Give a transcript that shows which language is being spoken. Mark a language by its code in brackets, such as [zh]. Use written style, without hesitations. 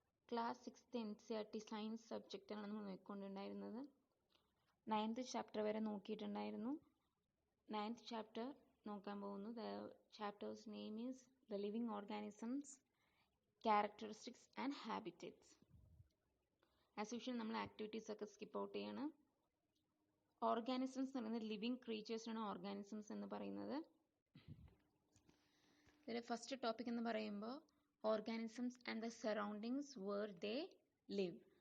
[ml] Class 6th NCERT Science സബ്ജക്റ്റാണ് നമ്മൾ നോക്കിക്കൊണ്ടുണ്ടായിരുന്നത്. 9th chapter വരെ നോക്കിയിട്ടുണ്ടായിരുന്നു. 9th ചാപ്റ്റർ നോക്കാൻ പോകുന്നു. [en] The chapter's name is The Living Organisms, Characteristics and Habitats. As usual [ml] നമ്മൾ activities ഒക്കെ സ്കിപ്പ് ഔട്ട് ചെയ്യാണ്. ഓർഗാനിസംസ് എന്ന് പറയുന്നത് ലിവിങ് ക്രീച്ചേഴ്സാണ് ഓർഗാനിസംസ് എന്ന് പറയുന്നത്. ഇതിൽ ഫസ്റ്റ് ടോപ്പിക് എന്ന് പറയുമ്പോൾ [en] Organisms and the surroundings where they live.